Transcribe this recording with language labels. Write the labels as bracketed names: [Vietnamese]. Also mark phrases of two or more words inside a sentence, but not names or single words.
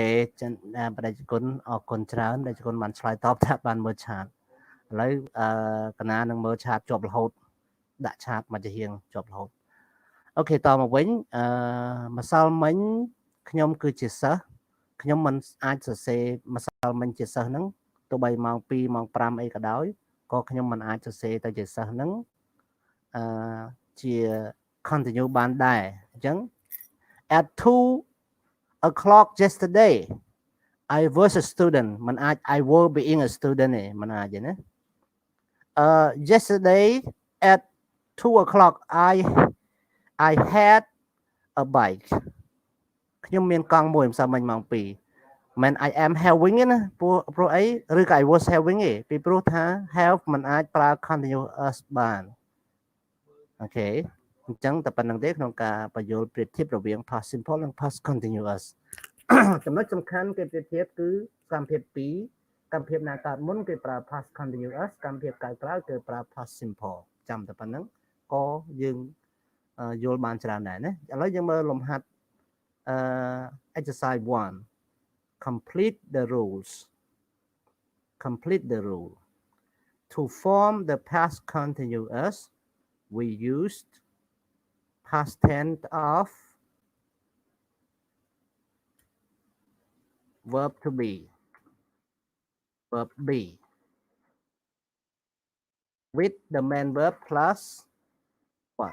[Khmer] បដិគុណអរគុណច្រើនបដិគុណបានឆ្លើយតបថាបានមើលឆាតឥឡូវកណានឹងមើលឆាតជាប់រហូតដាក់ឆាតមកជាហៀងជាប់រហូតអូខេតមកវិញម្សិលមិញខ្ញុំគឺជាសិស្សខ្ញុំមិន អាចសរសេរម្សិលមិញជាសិស្សហ្នឹងទោះបីម៉ោង2ម៉ោង5អីក៏ដោយក៏ខ្ញុំមិនអាចសរសេរទៅជាសិស្សហ្នឹងជា continue បានដែរអញ្ចឹង [English] at 2 o'clock yesterday I was a student [Khmer] មិនអាច [English] I were being [Khmer] a student ទេមិនអាចទេណា [English] yesterday at 2 o'clock I had a bike [Khmer] ខ្ញុំមានកង់មួយម្សិលមិញម៉ោង2មិន [English] I am having [Khmer] ទេណាព្រោះអីឬក៏ [English] I was [Khmer] having ទេពីព្រោះថា have មិនអាចប្រើ continuous បានអូខេអញ្ចឹងតែប៉ុណ្្នឹងទេក្នុងការបញ្យល់ប្រៀបធៀបរវា ង [English] past simple [Khmer] និង [English] past continuous [Khmer] ចំណុចសំខាន់គេប្រៀបធៀបគឺកម្មភាព2កម្មភាពណាកើតមុ នគេប្រើ [English] past continuous [Khmer] កម្មភាពកើតក្រោយគេប្រើ [English] past simple [Khmer] ចាំតែប៉ុ ណ្្នឹងក៏យើងយល់បានច្រើនដែរណាឥឡូវយើងមើលលំហាត់ [English] exercise 1 complete the rules complete the rule to form the past continuous we used past tense of verb to be verb be with the main verb plus what